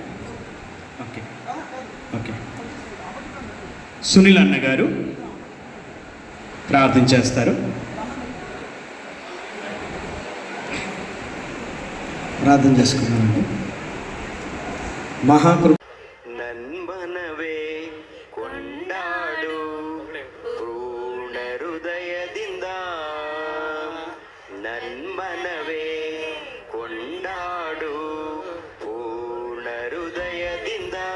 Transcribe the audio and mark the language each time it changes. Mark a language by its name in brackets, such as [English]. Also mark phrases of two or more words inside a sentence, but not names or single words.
[Telugu] ఓకే సునీల్ అన్నగారు ప్రార్థన చేస్తారు. ప్రార్థన చేసుకున్నామండి. మహాకృప [Kannada] ನನ್ಮನವೇ ಕೊಂಡಾಡು ಪೂರ್ಣ ಹೃದಯದಿಂದ, ನನ್ಮನವೇ ಕೊಂಡಾಡು ಪೂರ್ಣ ಹೃದಯದಿಂದ.